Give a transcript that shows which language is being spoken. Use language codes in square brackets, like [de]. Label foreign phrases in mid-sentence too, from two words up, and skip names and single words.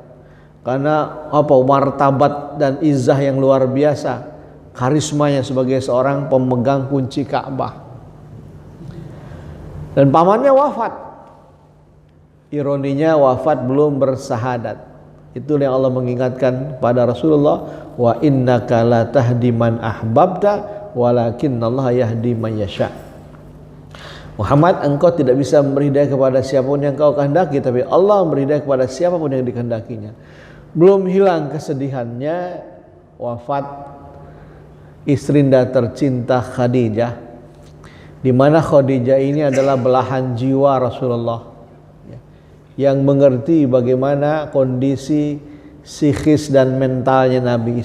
[id] Karena martabat dan izzah yang luar biasa, karismanya sebagai seorang pemegang kunci Ka'bah. Dan pamannya wafat. Ironinya wafat belum bersahadat. Itu yang Allah mengingatkan pada Rasulullah, [ar] وإنك لا تهدي من أحببت ولكن الله يهدي من يشاء. [id] Muhammad, engkau tidak bisa memberi hidayah kepada siapapun yang kau kehendaki, tapi Allah memberi hidayah kepada siapapun yang dikehendakinya. Belum hilang kesedihannya wafat istrinda tercinta Khadijah, di mana Khadijah ini adalah belahan jiwa Rasulullah yang mengerti bagaimana kondisi psikis dan mentalnya Nabi.